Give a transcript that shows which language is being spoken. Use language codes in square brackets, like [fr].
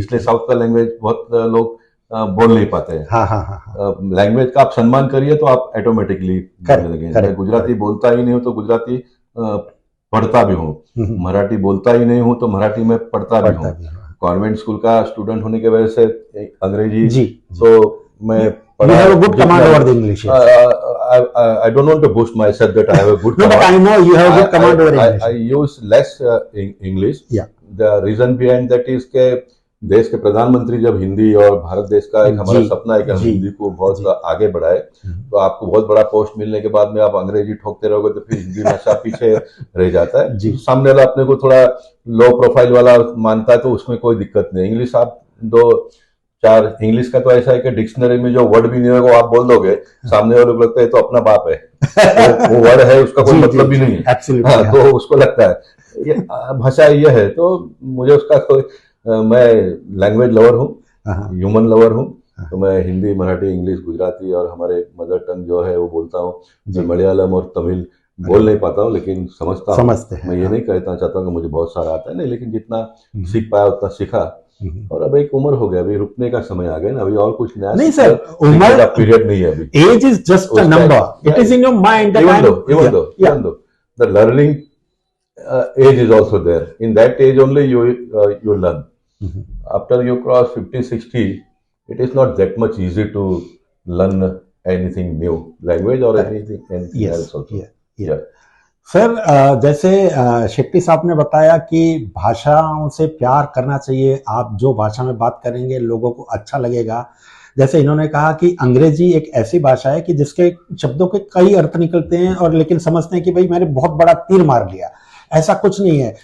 [hi] इसलिए साउथ का लैंग्वेज बहुत लोग बोल नहीं पाते हैं। हाँ हाँ हाँ। लैंग्वेज का आप सम्मान करिए तो आप ऑटोमेटिकली बोलने लगेंगे। मैं गुजराती बोलता ही नहीं हूँ तो गुजराती पढ़ता भी हूँ। मराठी बोलता ही नहीं हूँ तो मराठी में पढ़ता भी हूँ। कॉन्वेंट स्कूल का स्टूडेंट होने की वजह से अंग्रेजी जी, तो मैं [en] You have a good command over the English. Yes. I don't want to boast myself that I have a good No, command. but I know you have a good command over English. I use less English. Yeah. The reason behind that is [hi] के देश के प्रधानमंत्री जब हिंदी, और भारत देश का एक हमारा सपना है कि हम हिंदी को बहुत आगे बढ़ाए, तो आपको बहुत बड़ा पोस्ट मिलने के बाद में आप अंग्रेजी ठोकते रहोगे तो फिर हिंदी भाषा पीछे रह जाता है। सामने वाला अपने को थोड़ा लो प्रोफाइल वाला मानता है तो उसमें कोई दिक्कत नहीं। इंग्लिश आप दो चार, इंग्लिश का तो ऐसा है कि डिक्शनरी में जो वर्ड भी नहीं होगा वो आप बोल दोगे, सामने वाले को लगता है तो अपना बाप है। वो वर्ड है, उसका कोई मतलब भी नहीं है। हाँ, तो उसको लगता है ये भाषा ये है। तो मुझे उसका कोई, मैं लैंग्वेज लवर हूँ, ह्यूमन लवर हूँ। तो मैं हिंदी, मराठी, इंग्लिश, गुजराती और हमारे मदर टंग जो है वो बोलता हूँ। मैं मलयालम और तमिल बोल नहीं पाता हूँ लेकिन समझता हूँ। मैं ये नहीं कहना चाहता हूँ कि मुझे बहुत सारा आता है, नहीं, लेकिन जितना सीख पाया उतना सीखा। और अब एक उम्र हो गया, अभी रुकने का समय आ गया ना, अभी और कुछ नया नहीं सर, उम्र का पीरियड नहीं है अभी। [en] Age is just a number, it is in your mind. Even though the learning age is also there, in that age only you learn. After you cross 50-60, it is not that much easy to learn anything new, language or anything else also. Yeah. [hi] Sir, जैसे शेट्टी साहब ने बताया कि भाषाओं से प्यार करना चाहिए, आप जो भाषा में बात करेंगे लोगों को अच्छा लगेगा। जैसे इन्होंने कहा कि अंग्रेजी एक ऐसी भाषा है कि जिसके शब्दों के कई अर्थ निकलते हैं, और लेकिन समझते हैं कि भाई मैंने बहुत बड़ा तीर मार लिया। ऐसा कुछ नहीं है।